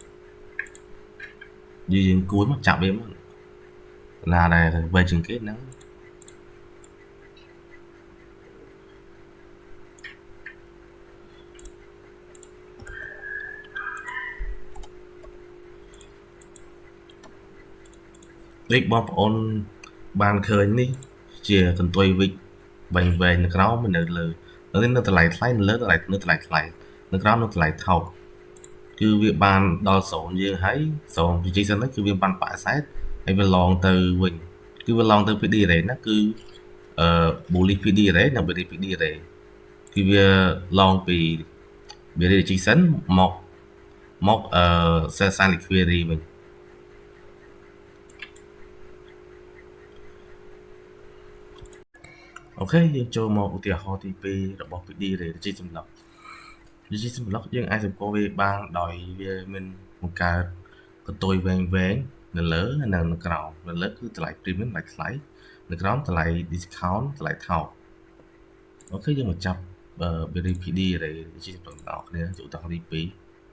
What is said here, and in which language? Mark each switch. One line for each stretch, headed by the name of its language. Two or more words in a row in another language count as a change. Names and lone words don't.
Khmer: យើងគួរមកចាប់វាមកណាដែលវែងជាងគេហ្នឹងដូចបងប្អូនបានឃើញនេះជាកន្ទុយ វិចវែងនៅក្រោមនៅលើនេះនៅតម្លៃថ្លៃនៅលើនៅតម្លៃថ្លៃនៅក្រោមនៅតម្លៃថោកគឺវាបានដល់0យើងហើយ0 position ហ្នឹងគឺវាបានបដិសេធហើយវាឡងទៅវិញគឺវាឡងទៅ
English: PD rate
Khmer: ណាគឺ
English: bullish PD rate
Khmer: និង
English: bearish PD rate
Khmer: គឺវាឡងពី
English: bearish position
Khmer: មក
English: sell side liquidity
Khmer: វិញ អូខេយើងចូលមកឧទាហរណ៍ទី2របស់
English: PD rate
Khmer: ជាសម្រាប់យើងអាចសម្គាល់វាបានដោយវាមានបង្កើតកន្ទុយវែងនៅលើនិងនៅក្រោមនៅលើគឺតម្លៃ premium តម្លៃថ្លៃនៅក្រោមតម្លៃ discount តម្លៃថោកអូខេយើងមកចាប់
English: bearish PD rate
Khmer: ជាបន្តដល់គ្នាឧទាហរណ៍ទី2